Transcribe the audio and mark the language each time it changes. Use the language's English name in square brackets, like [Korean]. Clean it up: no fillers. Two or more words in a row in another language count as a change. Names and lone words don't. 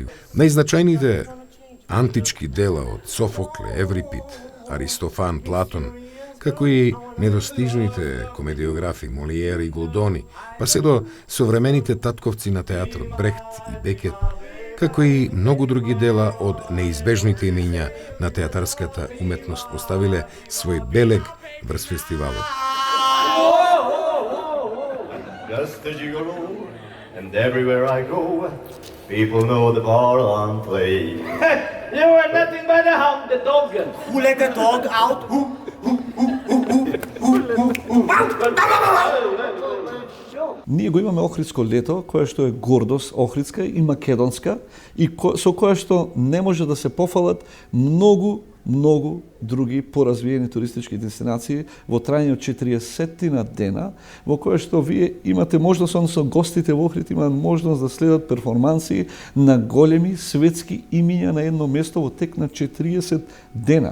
[Macedonian] Најзначајните антички дела од Софокле, Еврипид, Аристофан, Платон, како и недостижните комедиографи Молиер и Голдони, па се до современите татковци на театрот Брехт и Бекет, како и многу други дела од неизбежните имиња на театарската уметност поставиле свој белег врз фестивалот. [English] Just a gigolo, and everywhere I go, people know the bar I'm playing. You are nothing but a hound, the dog. Who let the dog out? Who? [Macedonian] Ние го имаме Охридско лето, кое што е гордост охридска и македонска и со кое што не може да се пофалат многу други поразвиени туристички дестинации во трајање од 40 дена, во кое што вие имате можност, односно гостите во Охрид имаат можност да следат перформанси на големи светски имиња на едно место во тек на 40 дена.